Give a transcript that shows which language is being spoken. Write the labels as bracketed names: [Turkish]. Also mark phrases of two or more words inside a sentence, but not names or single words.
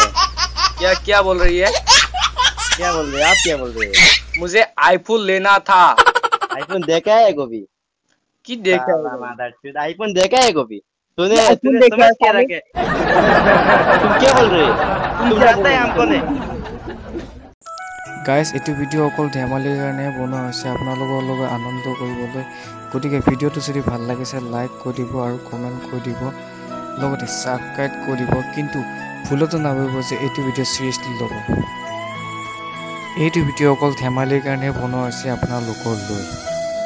[Hindi] क्या क्या बोल रही है? क्या बोल रहे हैं आप? क्या बोल रहे हैं? मुझे आईफोन लेना था। आईफोन देखा है गोभी? कि देखा है? आईफोन देखा है गोभी? तूने आईफोन देखा है क्या रखे? तुम क्या बोल रहे हो तुम जानते हैं हमको नहीं [Assamese] গাইজ এইটো ভিডিঅ' অকল ধেমালিৰ কাৰণে বনোৱা হৈছে আপোনালোকৰ লগত আনন্দ কৰিবলৈ গতিকে ভিডিঅ'টো যদি ভাল লাগিছে লাইক কৰি দিব আৰু কমেণ্ট কৰি দিব লগতে ছাবস্ক্ৰাইব কৰি দিব কিন্তু ভুলতো নাভাবিব যে এইটো ভিডিঅ' চিৰিয়াছলি ল'ব এইটো ভিডিঅ' অকল ধেমালিৰ কাৰণে বনোৱা হৈছে আপোনালোকৰ লৈ